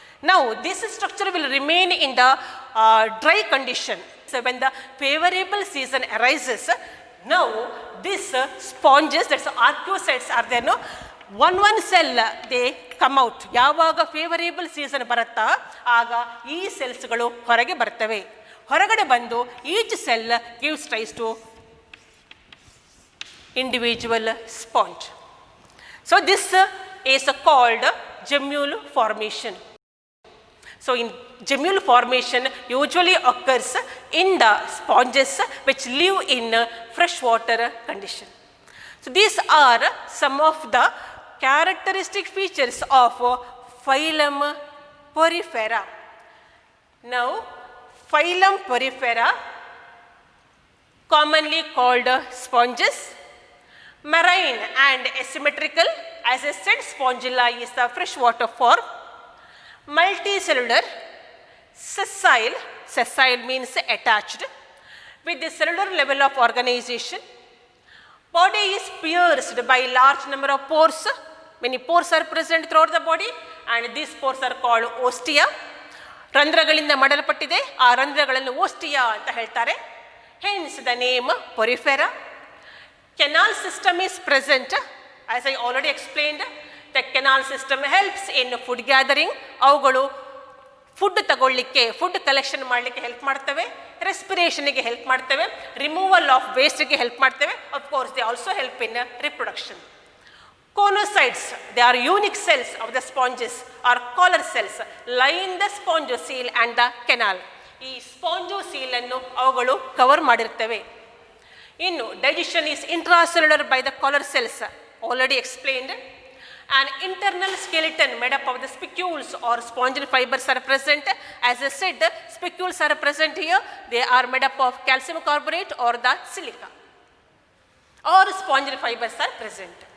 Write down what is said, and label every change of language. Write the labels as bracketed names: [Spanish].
[English] Now this structure will remain in the dry condition. So when the favorable season arises, now this sponges, that's archaeocytes are there, no? one cell they come out. [Kannada] ಯಾವಾಗ favourable season ಬರುತ್ತಾ ಆಗ ಈ ಸೆಲ್ಸ್ಗಳು ಹೊರಗೆ ಬರ್ತವೆ. ಹೊರಗಡೆ ಬಂದು [English] Each cell gives rise to individual sponge. So this is called gemule formation. So in gemule formation usually occurs in the sponges which live in freshwater condition. So these are some of the characteristic features of phylum Porifera. Now phylum Porifera, commonly called sponges, marine and asymmetrical. As I said, spongilla is the freshwater form. Multicellular, sessile means attached, with the cellular level of organization. Body is pierced by large number of pores. Many pores are present throughout the body and these pores are called ostia. [Kannada] ರಂಧ್ರಗಳಿಂದ ಮಾಡಲ್ಪಟ್ಟಿದೆ, ಆ ರಂಧ್ರಗಳನ್ನು ಓಸ್ಟಿಯಾ ಅಂತ ಹೇಳ್ತಾರೆ. [English] Hence the name Porifera. Canal system is present. As I already explained, the canal system helps in food gathering. [Kannada] ಅವುಗಳು food ತಗೊಳ್ಳಿಕ್ಕೆ, food collection ಮಾಡಲಿಕ್ಕೆ help ಮಾಡ್ತವೆ, ರೆಸ್ಪಿರೇಷನ್ಗೆ help ಮಾಡ್ತವೆ, ರಿಮೂವಲ್ ಆಫ್ ವೇಸ್ಟ್ಗೆ ಹೆಲ್ಪ್ ಮಾಡ್ತವೆ. [English] Of course they also help in reproduction. Conocytes, they are unique cells of the sponges or collar cells line the spongocele and the canal. [Kannada] ಈ ಸ್ಪಾಂಜೋಸೀಲ್ ಅನ್ನು ಅವುಗಳು cover ಮಾಡಿರ್ತವೆ. [English] ಇನ್ನು digestion is intracellular by the collar cells, already explained. An internal skeleton made up of the spicules or spongial fibers are present. As I said, spicules are present here. They are made up of calcium carbonate or the silica, or spongial fibers are present.